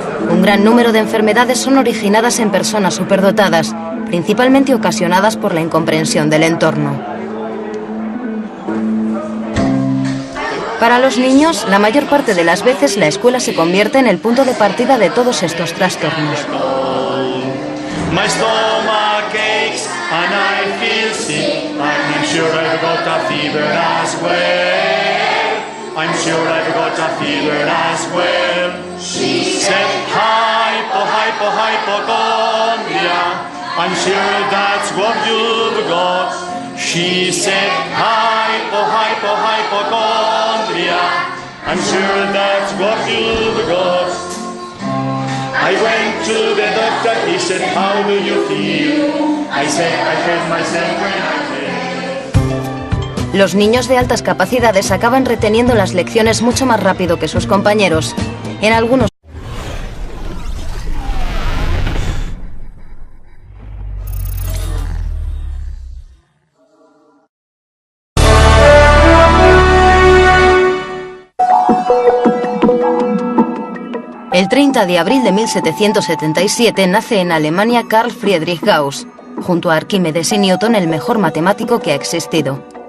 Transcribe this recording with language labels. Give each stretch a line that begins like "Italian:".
Spanish: Un gran número de enfermedades son originadas en personas superdotadas, principalmente ocasionadas por la incomprensión del entorno. Para los niños, la mayor parte de las veces la escuela se convierte en el punto de partida de todos estos trastornos.
English: My stomach aches and I feel sick. I'm sure I've got a fever as well. I'm sure I've got a fever as well. She said hypochondria. I'm sure that's what you've got. She said hypochondria. I'm sure that's what you've got. I went to the doctor, he said, how do you feel? I said, I hurt myself when I fell.
Spanish: Los niños de altas capacidades acaban reteniendo las lecciones mucho más rápido que sus compañeros. En algunos El 30 de abril de 1777 nace en Alemania Carl Friedrich Gauss, junto a Arquímedes y Newton el mejor matemático que ha existido.